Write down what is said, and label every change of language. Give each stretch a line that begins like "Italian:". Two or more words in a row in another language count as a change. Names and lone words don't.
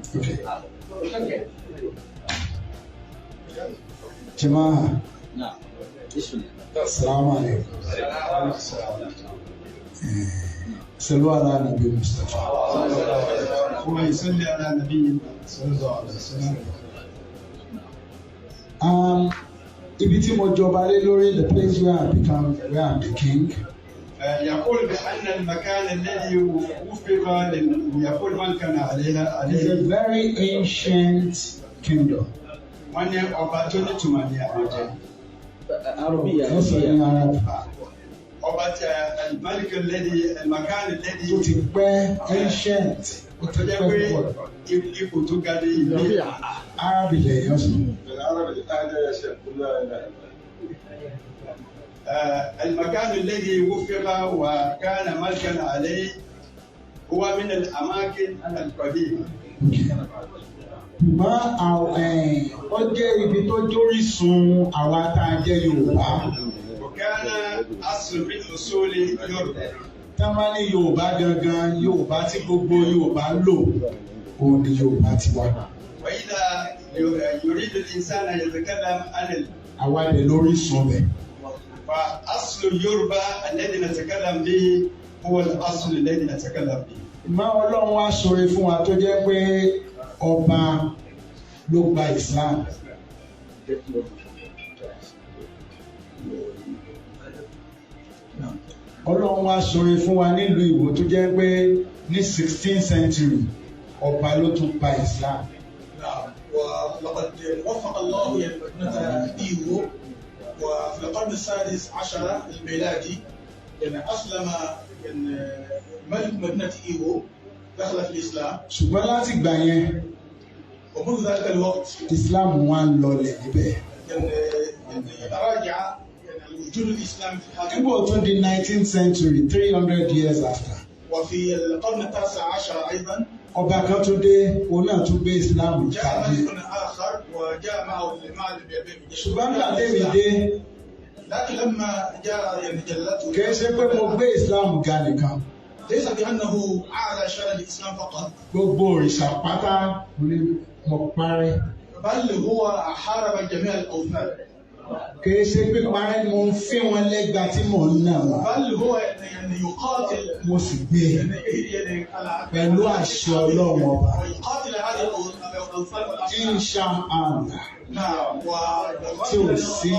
Arabic: جماعة السلام عليكم. صلوا على النبي المصطفى. هو يصلي على النبي صلى الله عليه وسلم.
Yoruba: ibi tí mo jọba lé lórí
English: the place where I'm the king.
Arabic: يقول بأن المكان الذي وفق ليكون ملكا عليها
English: is a very ancient kingdom.
Yoruba: wọ́n ní ọba tó ní tùmọ̀ ní àwùjọ. ọba tí
Arabic: الملك الذي المكان الذي.
Yoruba: tó ti pẹ́ ancient. ó tó jẹ́ pé ipò tó ga ní ìlú. Arabic lè yọ sùn.
Arabic: المكان الذي وفق وكان ملكا عليه هو من الأماكن القديمة.
Yoruba: ó jẹ́ ibi tó jórísun àwa tá a jẹ́ Yorùbá.
Arabic: وكان أصل من أصول يوروبا.
Yoruba: tá a máa ní Yorùbá gangan Yorùbá tí gbogbo Yorùbá ń lò òun ni Yorùbá ti wá.
Arabic: وإذا يريد الإنسان أن يتكلم عن
Yoruba: àwa lè lórísun bẹ̀.
Arabic: فأصل اليوروبا الذي نتكلم به هو الأصل الذي نتكلم به.
Yoruba: ìmọ̀ Ọlọ́run wá ṣoore fún wa tó jẹ́ pé ọba ló gba Islam. Ọlọ́run wá ṣoore fún wa nílùú Ìwó tó jẹ́ pé ní
English: 16th century
Yoruba: ọba ló tún gba Islam.
Arabic: ولقد وفق الله مدينة إيوو وفي القرن السادس عشر الميلادي أسلم ملك مدينة إيوو دخل في الإسلام.
Yoruba: ṣùgbọ́n láti gbà yẹn
Arabic: ومنذ ذلك الوقت
Yoruba: Islam wá ń lọlẹ̀ níbẹ̀.
Arabic: تراجع وجود الإسلام في هذا
Yoruba: nígbà tó di
English: 19th century 300 years after.
Arabic: وفي القرن التاسع عشر أيضا
Yoruba: ọba kan tún dé òun náà tún gbé Islam
Arabic: جاء
Yoruba: jáde.
Arabic: ملك آخر وجاء معه
Yoruba: ṣùgbọ́n nígbà tẹ́mi dé
Arabic: لكن لما جاء جلته
Yoruba: kì í ṣe pé mo gbé Islam ga nìkan.
Arabic: ليس بأنه أعلى شأن الإسلام فقط.
Yoruba: gbogbo òrìṣà pátá ni mo parẹ́.
Arabic: بل هو حارب جميع الأوثان.
Yoruba: kìí ṣe píparẹ́ mo ń fi wọn lẹ́gba tí mò ń nà wọ́n.
Arabic: بل هو يعني يقاتل
Yoruba: mo sì gbé pẹ̀lú àṣẹ ọlọ́run ọba.
Arabic: ويقاتل هذه الأوثان. إن شاء الله. نعم.
Yoruba: tí ò sí.